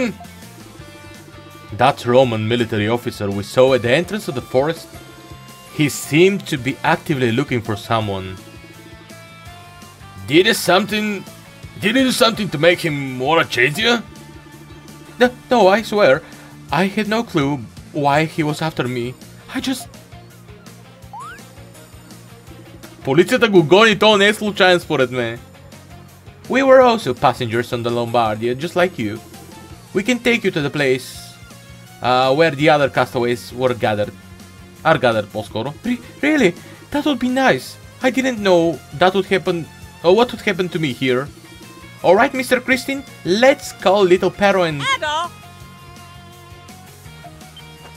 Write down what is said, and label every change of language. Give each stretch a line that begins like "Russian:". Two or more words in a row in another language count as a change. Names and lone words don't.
English: That Roman military officer we saw at the entrance of the forest, he seemed to be actively looking for someone. Did he do something to make him wanna chase you? No, I swear. I had no clue why he was after me. I just...
Bulgarian: Полицията го гони, то не е случайен според мен.
English: We were also passengers on the Lombardia, just like you. We can take you to the place where the other castaways are gathered по-скоро. Really? That would be nice. I didn't know that would happen, or what would happen to me here. Alright, Mr. Christine, let's call little Pero and...